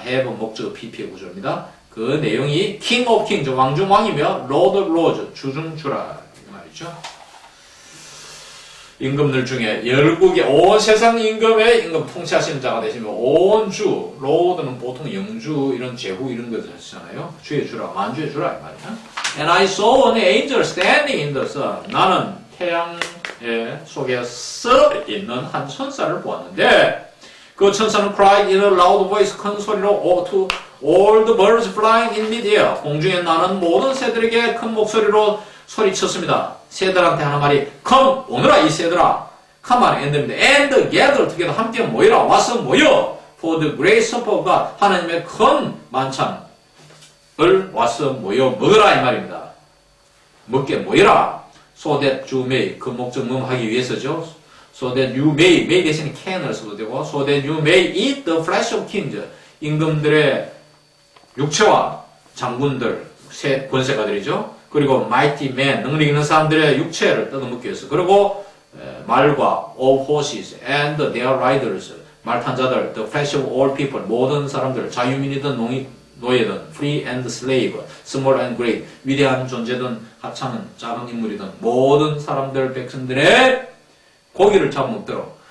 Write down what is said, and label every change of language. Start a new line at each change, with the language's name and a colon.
Korean: have 목적 PP의 구조입니다. 그 내용이 King of Kings 왕 중 왕이며 Lord of Lords 주 중 주라 이 말이죠. 임금들 중에 열국의 온 세상 임금의 임금 통치하시는 자가 되시면 온 주, 로드는 보통 영주 이런 제후 이런 거 하시잖아요. 주의 주라, 만주의 주라 이 말이야.
English: And I saw an angel standing in the sun.
Korean: 나는 태양 속에 서 있는 한 천사를 보았는데 그 천사는
English: cried in a loud voice
Korean: 큰 소리로
English: to all the birds flying in midair.
Korean: 공중에 나는 모든 새들에게 큰 목소리로 소리쳤습니다. 새들한테 하는 말이 come 오너라 이 새들아
English: come on and gather together
Korean: 함께 모이라 와서 모여
English: for the great supper of God
Korean: 하나님의 큰 만찬을 와서 모여 먹으라 이 말입니다. 먹게 모여라 so that you may 그 목적 하기 위해서죠.
English: so that you may 대신에 can을 써도 되고 so that you may eat the flesh of kings
Korean: 임금들의 육체와 장군들 권세가들이죠. 그리고 mighty men, 능력 있는 사람들의 육체를 뜯어먹기 위해서. 그리고 말과
English: of horses and their riders,
Korean: 말 탄 자들,
English: the flesh of all people,
Korean: 모든 사람들, 자유민이든 노예든,
English: free and slave, small and great,
Korean: 위대한 존재든 하찮은 작은 인물이든 모든 사람들, 백성들의 고기를 잡아먹도록.